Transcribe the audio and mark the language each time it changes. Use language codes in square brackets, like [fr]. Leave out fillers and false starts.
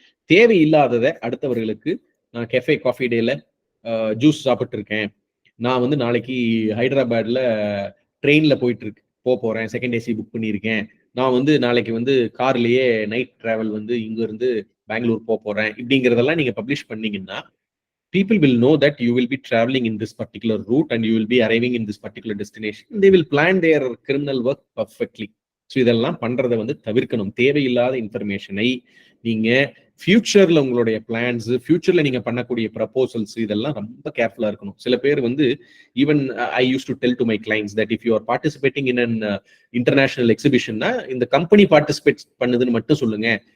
[ta] தேவையில்லாததை அடுத்தவர்களுக்கு, நான் cafe coffee டேல ஜூஸ் சாப்பிட்டு இருக்கேன், நான் வந்து நாளைக்கு ஹைதராபாத்ல ட்ரெயின்ல போறேன், செகண்ட் ஏசி புக் பண்ணியிருக்கேன், நான் வந்து நாளைக்கு வந்து கார்லயே நைட் டிராவல் வந்து இங்க இருந்து பெங்களூர் போறேன், இப்படிங்கிறதெல்லாம் நீங்க பப்ளிஷ் பண்ணீங்கன்னா [en] people will know that you will be traveling in this particular route and you will be arriving in this particular destination. They will plan their criminal work perfectly. [ta] So இதெல்லாம் பண்றதை வந்து தவிர்க்கணும். தேவையில்லாத இன்ஃபர்மேஷனை நீங்க ஃபியூச்சர்ல உங்களுடைய பிளான்ஸ், ஃபியூச்சர்ல நீங்க பண்ணக்கூடிய ப்ரப்போசல்ஸ், இதெல்லாம் ரொம்ப கேர்ஃபுல்லா இருக்கணும். சில பேர் வந்து [en] even I use to tell to my clients that if you are participating in an international எக்ஸிபிஷன்னா [ta] இந்த கம்பெனி பார்ட்டிசிபேட் பண்ணுதுன்னு மட்டும் சொல்லுங்க.